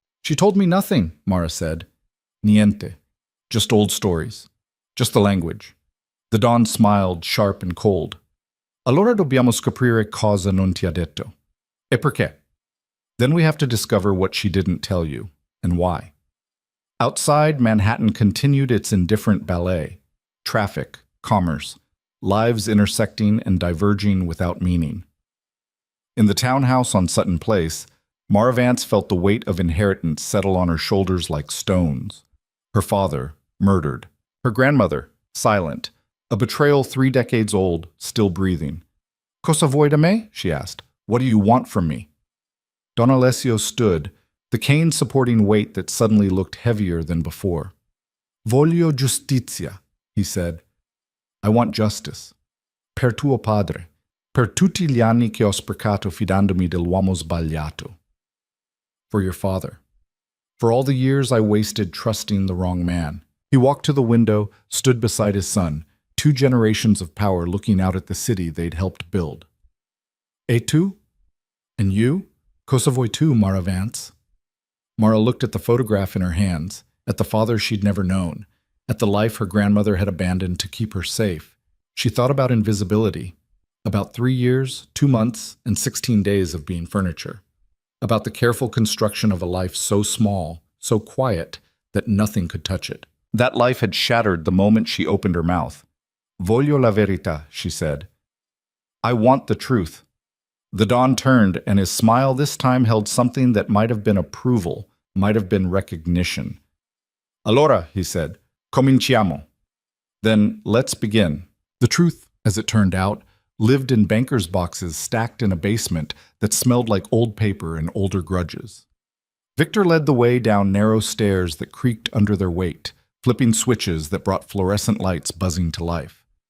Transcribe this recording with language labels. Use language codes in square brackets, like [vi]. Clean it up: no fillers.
[en] She told me nothing, Mara said. Niente. Just old stories. Just the language. The Don smiled, sharp and cold. [it] Allora dobbiamo scoprire cosa non ti ha detto. E perché? [en] Then we have to discover what she didn't tell you, and why. Outside, Manhattan continued its indifferent ballet. Traffic, commerce, lives intersecting and diverging without meaning. In the townhouse on Sutton Place, Mara Vance felt the weight of inheritance settle on her shoulders like stones. Her father, murdered. Her grandmother, silent. A betrayal 3 decades old, still breathing. [it] Cosa vuoi da me? [en] She asked. What do you want from me? Don Alessio stood, the cane supporting weight that suddenly looked heavier than before. [it] Voglio giustizia, [en] he said. I want justice. [it] Per tuo padre. Per tutti gli anni che ho sprecato fidandomi dell'uomo sbagliato. [en] For your father. For all the years I wasted trusting the wrong man. He walked to the window, stood beside his son, 2 generations of power looking out at the city they'd helped build. [it] E tu? [en] And you? [it] Cosa vuoi tu, [en] Mara Vance? Mara looked at the photograph in her hands, at the father she'd never known, at the life her grandmother had abandoned to keep her safe. She thought about invisibility, about 3 years, 2 months, and 16 days of being furniture, about the careful construction of a life so small, so quiet, that nothing could touch it. That life had shattered the moment she opened her mouth. [it] Voglio la verità, she said. [en] I want the truth. The Don turned, and his smile this time held something that might have been approval, might have been recognition. [it] Allora, [en] he said, [it] cominciamo. [en] Then let's begin. The truth, as it turned out, lived in bankers' boxes stacked in a basement that smelled like old paper and older grudges. Victor led the way down narrow stairs that creaked under their weight, flipping switches that brought fluorescent lights buzzing to life.